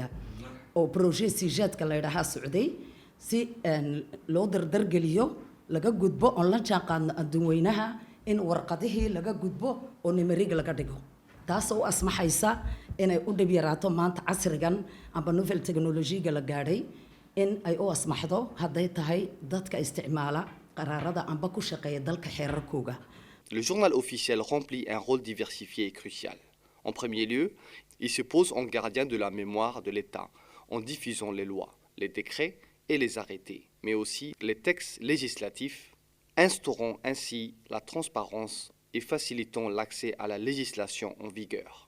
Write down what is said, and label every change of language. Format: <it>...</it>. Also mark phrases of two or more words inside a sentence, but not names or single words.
<so>oo project sijaadka la dhaha socday si loo dardargeliyo laga gudbo on la jaanqaadno adduunweynaha in warqadihii laga gudbo oo numeriga laga dhigo taasoo asmaxaysa inay u dhib yaraato maanta casrigan amba</so> <en>novel technology-</en> <so>ga la gaadhay in ay u asmaxdo hadday tahay dadka isticmaala qaraarada amba ku shaqeeya dalka xeerarkooga.</so> <fr>Le journal officiel remplit un rôle diversifié et crucial. En premier lieu, Il se pose en gardien de la mémoire de l'État en diffusant les lois, les décrets et les arrêtés, mais aussi les textes législatifs, instaurant ainsi la transparence et facilitant l'accès à la législation en vigueur.</fr>